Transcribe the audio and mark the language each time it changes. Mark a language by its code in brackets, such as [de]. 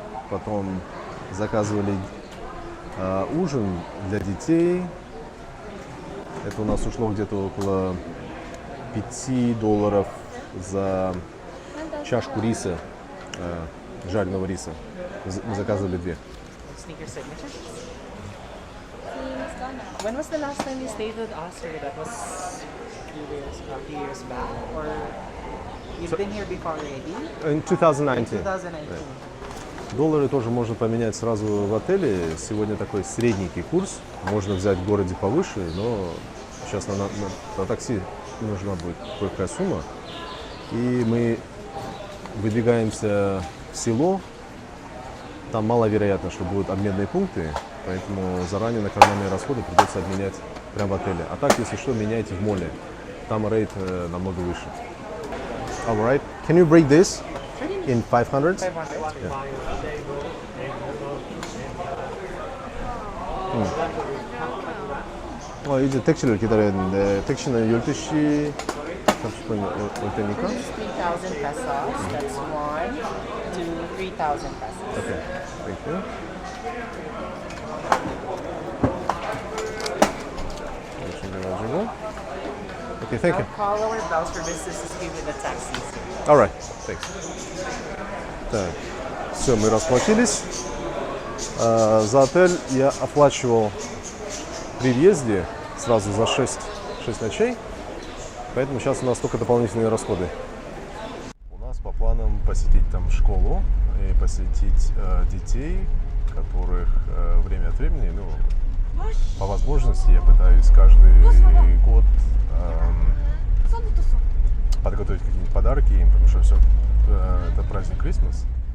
[ru] Потом заказывали ужин для детей. Это у нас ушло где-то около $5 за чашку риса, жареного риса. Мы заказывали 2. [en] Just need your signature. When was the last time you stayed with us, sir? That was a few years back? Or you've been here before already? In 2019. 2019. [ru] Доллары тоже можно поменять сразу в отеле. Сегодня такой средненький курс. Можно взять в городе повыше, но сейчас на такси нужна будет кое-какая сумма. И мы выдвигаемся в село. Там маловероятно, что будут обменные пункты, поэтому заранее на карманные расходы придется обменять прямо в отеле. А так, если что, меняйте в моле. Там рейт намного выше. [en] Alright, can you break this in 500? 500. [ko] 이제 택시를 기다려야 되는데 택시는 12시 30분 올 테니까. [en] 3,000 pesos. That's 1 to 3,000 pesos. Okay, thank you. Okay, thank you. I'll call our bell services to give you the taxi, sir. Alright, thanks. [ru] Так, все, мы расплатились. За отель я оплачивал при въезде сразу за 6 ночей, поэтому сейчас у нас только дополнительные расходы. У нас по планам посетить там школу и посетить детей, которых время от времени, ну, по возможности я пытаюсь каждый год подготовить какие-нибудь подарки им, потому что все это праздник Крисмас.